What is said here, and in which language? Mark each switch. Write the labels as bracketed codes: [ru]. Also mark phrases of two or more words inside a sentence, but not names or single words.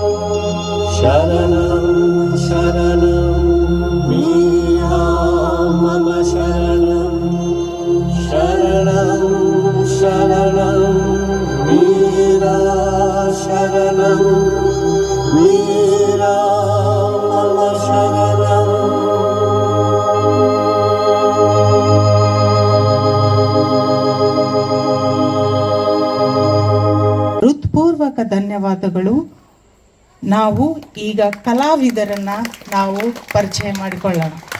[sa] शरणं शरणं मीरा मम शरणं शरणं शरणं मीरा शरणं मीरा मम शरणं [kn] ಹೃತ್ಪೂರ್ವಕ ಧನ್ಯವಾದಗಳು. ನಾವು ಈಗ ಕಲಾವಿದರನ್ನ ನಾವು ಪರಿಚಯ ಮಾಡಿಕೊಳ್ಳೋಣ.